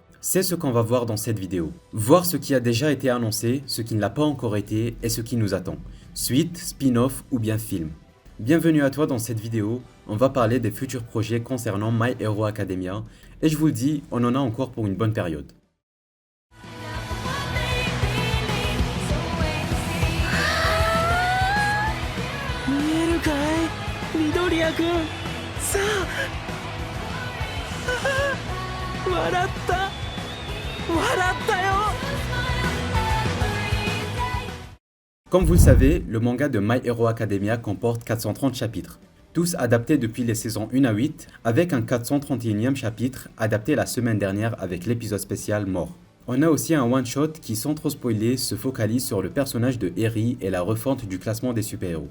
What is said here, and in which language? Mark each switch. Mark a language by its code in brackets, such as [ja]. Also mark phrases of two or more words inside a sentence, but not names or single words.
[fr] C'est ce qu'on va voir dans cette vidéo. Voir ce qui a déjà été annoncé, ce qui ne l'a pas encore été et ce qui nous attend. Suite, spin-off ou bien film. Bienvenue à toi dans cette vidéo, on va parler des futurs projets concernant My Hero Academia et je vous le dis, on en a encore pour une bonne période. [ja] 見えるかい緑谷くんさあ笑ったよ [fr] Comme vous le savez, le manga de My Hero Academia comporte 430 chapitres, tous adaptés depuis les saisons 1 à 8, avec un 431e chapitre adapté la semaine dernière avec l'épisode spécial Mort. On a aussi un one-shot qui, sans trop spoiler, se focalise sur le personnage de Eri et la refonte du classement des super-héros.